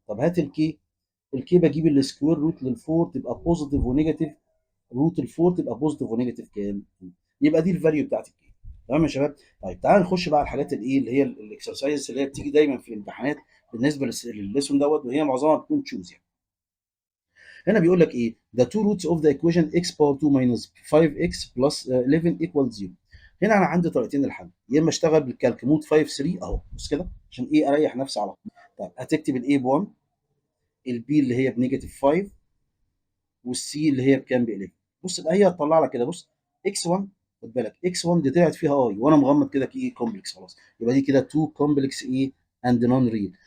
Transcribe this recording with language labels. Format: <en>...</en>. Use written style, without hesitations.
<ar>طب هات الكي، الكي بجيب السكوير روت لل4 تبقى بوزيتيف ونيجاتيف، روت ال4 تبقى بوزيتيف ونيجاتيف كام؟ يبقى دي الفاليو بتاعت الكي. تمام يا شباب؟ طيب تعال نخش بقى على الحاجات الايه اللي هي الاكسرسايز اللي هي بتيجي دايما في الامتحانات بالنسبه للليسون دوت، وهي معظمها بتكون تشوز يعني. هنا بيقول لك ايه؟</ar> <en>the two roots of the equation x power 2 minus 5x plus 11 equals 0.</en> <ar>هنا انا عندي طريقتين للحل، يا اما اشتغل بالكالك مود 5 3 اهو، بص كده عشان ايه اريح نفسي على طول. طيب هتكتب الاي ب 1، البي اللي هي بنيجاتيف 5، والسي اللي هي بكام؟ ب 11. بص بقى هي هتطلع لك كده، بص اكس 1، خد بالك اكس 1 دي طلعت فيها اي وانا مغمض كده كي كومبلكس، خلاص يبقى دي كده 2 كومبلكس ايه اند نون ريل.</ar>